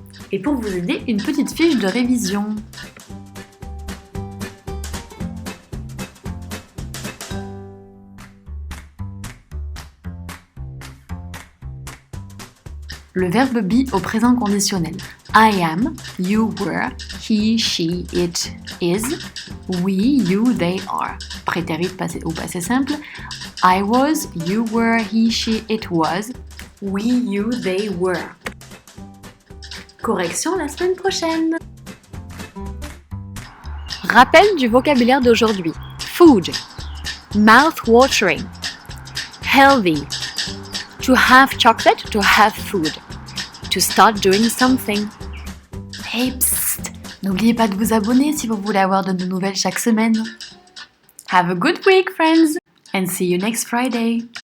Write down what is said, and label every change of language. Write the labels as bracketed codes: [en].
[fr] Et pour vous aider, une petite fiche de révision. Le verbe be au présent conditionnel. [en] I am, you were, he, she, it is, we, you, they are. [fr] Prétérit au passé simple. [en] I was, you were, he, she, it was, we, you, they were. [fr] Correction la semaine prochaine. Rappel du vocabulaire d'aujourd'hui. [en] Food, mouth-watering, healthy, to have chocolate, to have food, to start doing something. [fr] Hey, psst, n'oubliez pas de vous abonner si vous voulez avoir de nos nouvelles chaque semaine. [en] Have a good week, friends, and see you next Friday.